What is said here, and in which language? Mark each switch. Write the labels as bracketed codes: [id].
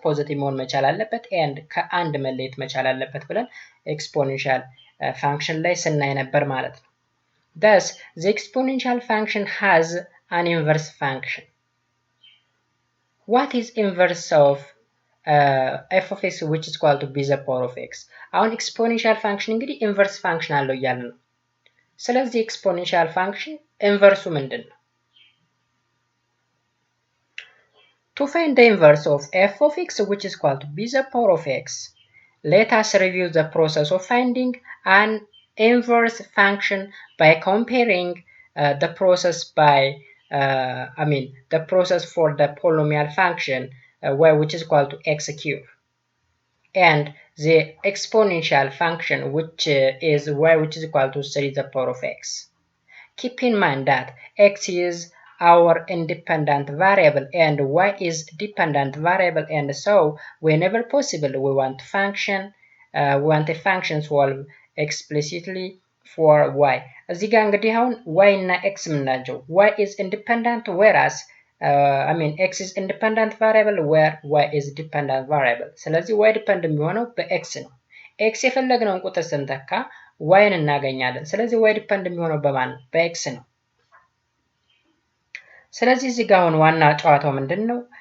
[am] ፖዚቲቭ መሆን መቻል አለበት and ከአንድ መለየት መቻል አለበት ብለን exponential function ላይ ስናይ ነበር ማለት ነው። [en] Thus, the exponential function has an inverse function. What is inverse of f of x which is equal to b the power of x? [am] አሁን exponential function እንግዲህ inverse function አለው እያለ ነው። ስለዚህ exponential function inverse ምንድን ነው? [en] To find the inverse of f of x which is equal to b the power of x, let us review the process of finding an inverse function by comparing the process the process for the polynomial function y which is equal to x cube and the exponential function which is y which is equal to 3 the power of x. Keep in mind that x is our independent variable and y is dependent variable, and so whenever possible we want a function solve explicitly for y. [am] እዚህ ጋር እንግዲህ አሁን y እና x ምናቸው? [en] y is independent whereas x is independent variable where y is dependent variable. [am] ስለዚህ y depend የሚሆነው በx ነው። x የፈለግነውን ቁጥር ስንተካ y ን እናገኛለን። ስለዚህ y depend የሚሆነው በማን ነው? በx ነው። ስለዚህ እዚህ ጋር አሁን ዋና ጨዋታው ምንድነው?